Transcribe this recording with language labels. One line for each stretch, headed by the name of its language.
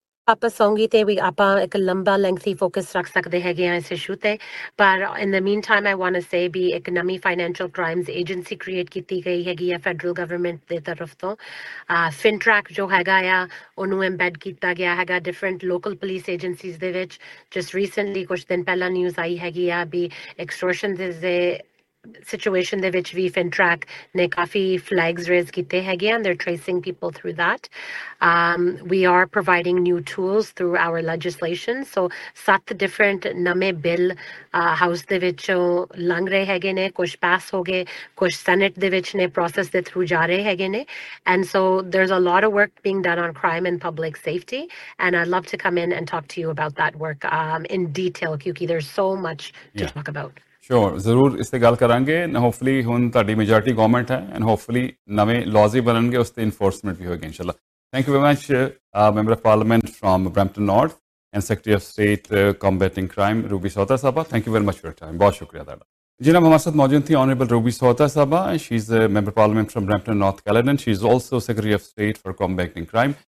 Punjabi: ਆਪਾਂ ਸੌਂਗੀ ਤੇ ਵੀ ਆਪਾਂ ਇੱਕ ਲੰਬਾ ਲੈਂਥੀ ਫੋਕਸ ਰੱਖ ਸਕਦੇ ਹੈਗੇ ਆ ਇਸ ਇਸ਼ੂ ਤੇ, ਪਰ
English: in the mean time I want to say
Punjabi: ਵੀ ਇੱਕ ਨਵੀਂ ਫਾਈਨੈਂਸ਼ੀਅਲ ਕ੍ਰਾਈਮਸ ਏਜੰਸੀ ਕ੍ਰੀਏਟ ਕੀਤੀ ਗਈ ਹੈਗੀ ਆ ਫੈਡਰਲ ਗਵਰਨਮੈਂਟ ਦੇ ਤਰਫ ਤੋਂ. ਫਿਨਟ੍ਰੈਕ ਜੋ ਹੈਗਾ ਆ ਉਹਨੂੰ ਐਮਬੈਡ ਕੀਤਾ ਗਿਆ ਹੈਗਾ ਡਿਫਰੈਂਟ ਲੋਕਲ ਪੁਲਿਸ ਏਜੰਸੀਜ਼ ਦੇ ਵਿੱਚ. ਜਸਟ ਰੀਸੈਂਟਲੀ ਕੁਛ ਦਿਨ ਪਹਿਲਾਂ ਨਿਊਜ਼ ਆਈ ਹੈਗੀ ਆ ਵੀ ਐਕਸਟ੍ਰੋਸ਼ਨ ਦੇ situation de which we FinTrack ne kafi flags raise kite hage
English: and they're tracing people through that. We are providing new tools through our legislation,
Punjabi: so sat different name bill house de vich lang rahe hage ne,
English: kuch pass ho gaye, kuch senate de vich ne process de through ja rahe hage ne, and so there's a lot of work being done on crime and public safety, and I'd love to come in and talk to you about that work in detail, kyunki there's so much to talk about.
Punjabi: ਸ਼ੋਰ, ਜ਼ਰੂਰ ਇਸ 'ਤੇ ਗੱਲ ਕਰਾਂਗੇ. Hopefully ਹੁਣ ਤੁਹਾਡੀ majority government ਹੈ and hopefully ਨਵੇਂ ਲਾਜ਼ ਵੀ ਬਣਨਗੇ, ਉਸ 'ਤੇ ਇਨਫੋਰਸਮੈਂਟ ਵੀ ਹੋਏਗੀ ਇਨਸ਼ਾਅੱਲਾ.
English: Thank you very much member of parliament from Brampton north and secretary of state combating crime Ruby Sahota ਸਾਹਿਬਾ. Thank you very much for your time,
Punjabi: ਬਹੁਤ ਸ਼ੁਕਰੀਆ ਤੁਹਾਡਾ.
Hindi: ਜਿਨ੍ਹਾਂ ਹਮਾਰੇ ਸਾਥ ਮੌਜੂਦ ਥੀ
English: Honourable Ruby Sahota Sahiba, she is member parliament from Brampton North Caledon, she is also secretary of state for combating crime.